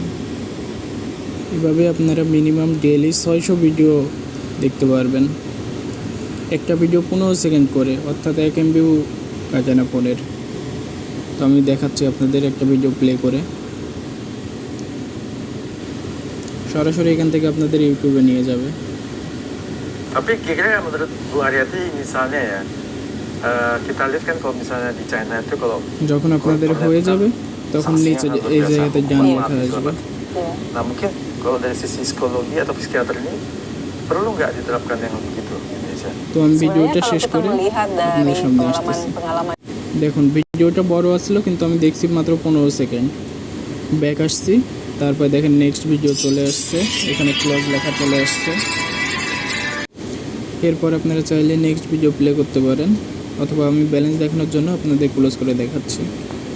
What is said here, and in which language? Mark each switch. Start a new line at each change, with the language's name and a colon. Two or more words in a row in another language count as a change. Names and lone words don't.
Bangla: এভাবে আপনারা
English: minimum daily
Bangla: 600 ভিডিও দেখতে পারবেন। একটা ভিডিও 15 সেকেন্ড করে, অর্থাৎ 1 MB কাটে না ফোনের। তো আমি দেখাচ্ছি আপনাদের একটা ভিডিও প্লে করে। সরাসরি এখান থেকে আপনাদের ইউটিউবে নিয়ে যাবে।
Indonesian: Tapi kira-kira menurut Bu Aryati misalnya ya, kita lihat kan kalau misalnya di China itu kalau
Bangla: যখন আপনাদের হয়ে যাবে তখন নিচে এই জায়গাতে ডান লেখা আসবে।
Indonesian: Nah mungkin kalau dari sisi psikologi atau psikiater ini perlu nggak diterapkan yang begitu di Indonesia?
Bangla: তো আমি ভিডিওটা শেষ করে আপনাদের সামনে আসতেছি। দেখুন ভিডিওটা বড় আসলো, কিন্তু আমি দেখছি মাত্র 15 সেকেন্ড। ব্যাক আসছি, তারপর দেখেন
English: next video
Bangla: চলে আসছে, এখানে ক্লোজ লেখা চলে আসছে। এরপর আপনারা চাইলে
English: next video
Bangla: প্লে করতে পারেন, অথবা আমি ব্যালেন্স দেখানোর জন্য আপনাদের ক্লোজ করে দেখাচ্ছি।